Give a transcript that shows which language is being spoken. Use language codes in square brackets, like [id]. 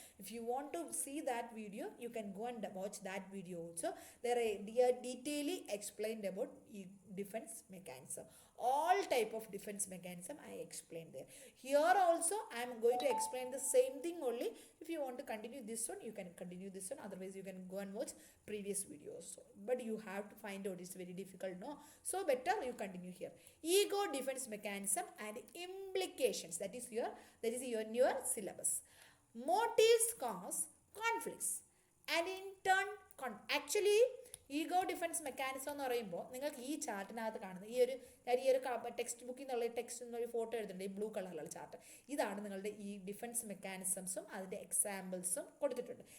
[en] If you want to see that video you can go and watch that video also. There are detailly explained about ഈ defence mechanism. All type of defense mechanism I explained there. Here also I am going to explain the same thing only. If you want to continue this one, you can continue this one. Otherwise you can go and watch previous videos. But you have to find out, it's very difficult, no? So better you continue here. Ego defense mechanism and implications. That is your syllabus. Motives cause conflicts and in turn actually [ml] ego defence mechanism എന്ന് പറയുമ്പോൾ നിങ്ങൾക്ക് ഈ ചാർട്ടിനകത്ത് കാണുന്നത് ഈ ഒരു text ബുക്കിൽ നിന്നുള്ള text എന്നൊരു ഫോട്ടോ എഴുതുന്നുണ്ട്, ഈ ബ്ലൂ കളറിലുള്ള ചാർട്ട്. ഇതാണ് നിങ്ങളുടെ ഈ ഡിഫെൻസ് മെക്കാനിസംസും അതിൻ്റെ എക്സാമ്പിൾസും കൊടുത്തിട്ടുണ്ട്.